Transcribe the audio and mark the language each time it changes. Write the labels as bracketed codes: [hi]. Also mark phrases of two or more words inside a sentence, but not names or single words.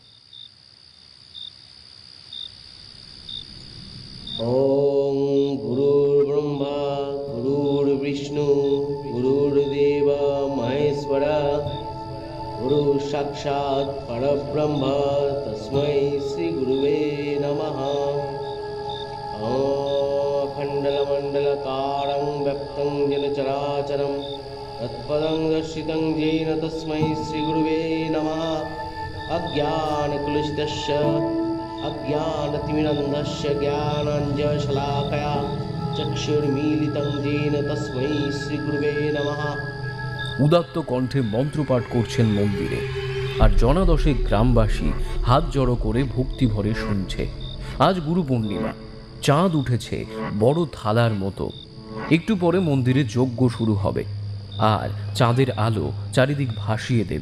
[sa] ওম গুরুর ব্রহ্মা গুরুর বিষ্ণু গুরুর্দেব মহেশ্বরা গুরু সাক্ষাৎ পরব্রহ্ম তস্मै শ্রী গুরুবে নমঃ। অখণ্ডলমণ্ডলকারং व्यक्तं येन चराचरं तत्पदं दर्शितं येन तस्मै श्रीगुरुवे नमः। अज्ञानकलुषितस्य अज्ञानतिमिरन्धस्य ज्ञानाञ्जनशलाकया चक्षुर्मीलितं येन तस्मै श्रीगुरुवे नमः। [bn] উদাত্ত কণ্ঠে মন্ত্রপাঠ করছেন মন্দিরে, আর জনাদশেক গ্রামবাসী হাত জড়ো করে ভক্তি ভরে শুনছে। আজ গুরু পূর্ণিমা, চাঁদ উঠেছে বড় থালার মতো। একটু পরে মন্দিরে যজ্ঞ শুরু হবে, আর চাঁদের আলো চারিদিক ভাসিয়ে দেবে।